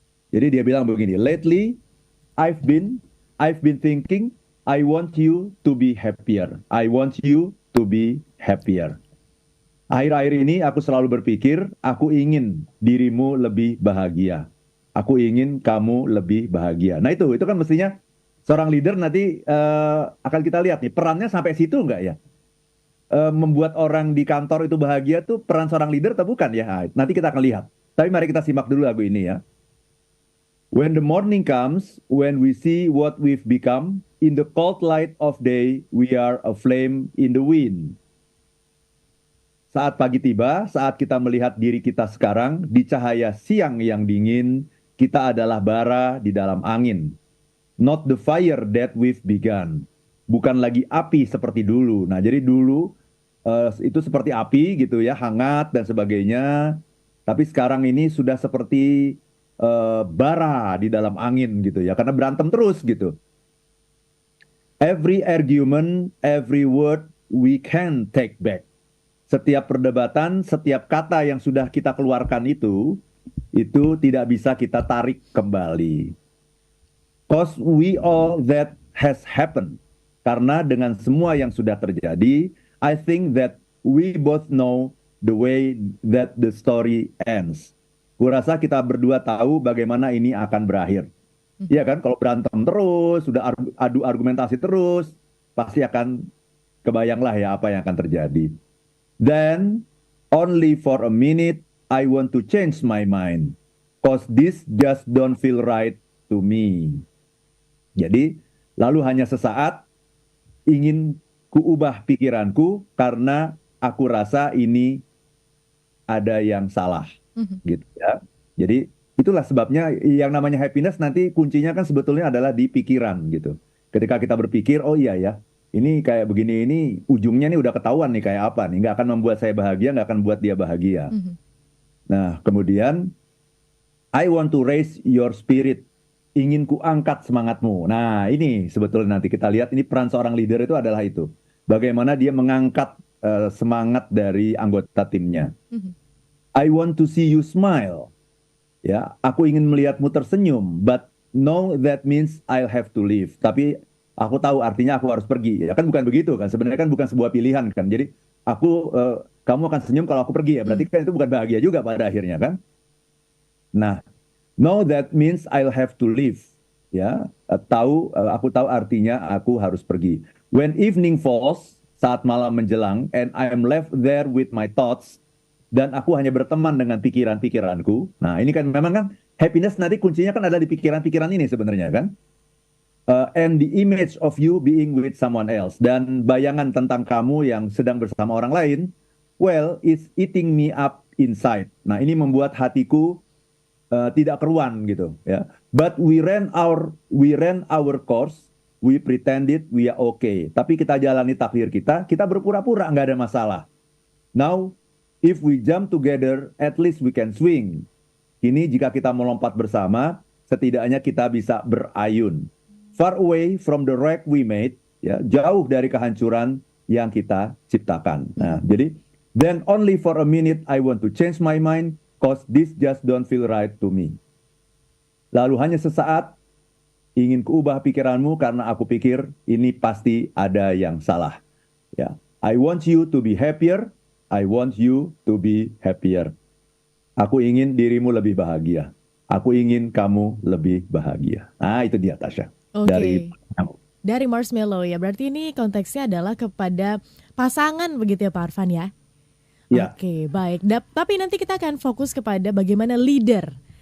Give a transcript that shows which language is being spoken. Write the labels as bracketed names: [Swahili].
[Indonesian] Jadi dia bilang begini, [English] lately I've been I've been thinking I want you to be happier. I want you to be happier. [Indonesian] Akhir-akhir ini aku selalu berpikir, aku ingin dirimu lebih bahagia. Aku ingin kamu lebih bahagia. Nah itu kan mestinya seorang leader nanti akan kita lihat nih perannya sampai situ nggak ya? Membuat orang di kantor itu bahagia tuh peran seorang leader atau bukan ya? Nah, nanti kita akan lihat. Tapi mari kita simak dulu lagu ini ya. [English] When the morning comes, when we see what we've become, in the cold light of day, we are a flame in the wind. [Indonesian] Saat pagi tiba, saat kita melihat diri kita sekarang, di cahaya siang yang dingin, kita adalah bara di dalam angin. [English] Not the fire that we've begun. [Indonesian] Bukan lagi api seperti dulu. Nah, jadi dulu itu seperti api gitu ya, hangat dan sebagainya. Tapi sekarang ini sudah seperti bara di dalam angin gitu ya, karena berantem terus gitu. [English] Every argument, every word we can take back. [Indonesian] Setiap perdebatan, setiap kata yang sudah kita keluarkan itu tidak bisa kita tarik kembali. [English] Cause we all that has happened. [Indonesian] Karena dengan semua yang sudah terjadi, [English] I think that we both know the way that the story ends. [Indonesian] Kurasa kita berdua tahu bagaimana ini akan berakhir. Iya kan, kalau berantem terus, sudah adu argumentasi terus, pasti akan kebayanglah ya apa yang akan terjadi. [English] Then, only for a minute, I want to change my mind. Cause this just don't feel right to me. [Indonesian] Jadi, lalu hanya sesaat ingin kuubah pikiranku karena aku rasa ini ada yang salah. Mhm. Gitu ya. Jadi, itulah sebabnya yang namanya happiness nanti kuncinya kan sebetulnya adalah di pikiran gitu. Ketika kita berpikir, oh iya ya, ini kayak begini, ini ujungnya nih udah ketahuan nih kayak apa nih. Nggak akan membuat saya bahagia, nggak akan buat dia bahagia. Mhm. Nah, kemudian, [English] I want to raise your spirit. [Indonesian] Ingin ku angkat semangatmu. Nah, ini sebetulnya nanti kita lihat, ini peran seorang leader itu adalah itu. Bagaimana dia mengangkat semangat dari anggota timnya. Mhm. [English] I want to see you smile. [Indonesian] Ya, aku ingin melihatmu tersenyum, [English] but no, that means I'll have to leave. [Indonesian] Tapi aku tahu artinya aku harus pergi. Ya kan bukan begitu kan? Sebenarnya kan bukan sebuah pilihan kan. Jadi kamu akan senyum kalau aku pergi ya. Berarti kan itu bukan bahagia juga pada akhirnya kan? [English] Nah, no, that means I'll have to leave. [Indonesian] Ya, aku tahu artinya aku harus pergi. [English] When evening falls, [Indonesian] saat malam menjelang, [English] and I am left there with my thoughts, [Indonesian] dan aku hanya berteman dengan pikiran-pikiranku. Nah, ini kan memang kan happiness nanti kuncinya kan ada di pikiran-pikiran ini sebenarnya kan. [English] And the image of you being with someone else. [Indonesian] Dan bayangan tentang kamu yang sedang bersama orang lain, [English] well, it's eating me up inside. [Indonesian] Nah, ini membuat hatiku tidak keruan gitu ya. [English] But we ran our course, we pretended we are okay. [Indonesian] Tapi kita jalani takdir kita berpura-pura nggak ada masalah. [English] Now, if we jump together, at least we can swing. [Indonesian] Kini jika kita melompat bersama, setidaknya kita bisa berayun. [English] Far away from the wreck we made, [Indonesian] ya, jauh dari kehancuran yang kita ciptakan. Nah, jadi, [English] then only for a minute I want to change my mind, cause this just don't feel right to me. [Indonesian] Lalu hanya sesaat ingin kuubah pikiranmu karena aku pikir ini pasti ada yang salah. [English] Ya, I want you to be happier. I want you to be happier. [Indonesian] Aku ingin dirimu lebih bahagia. Aku ingin kamu lebih bahagia. Nah, itu dia Tasya. Oke. Dari Marshmallow ya. Berarti ini konteksnya adalah kepada pasangan begitu ya Pak Arfan ya? Ya. Oke, baik. Tapi nanti kita akan fokus kepada bagaimana leader.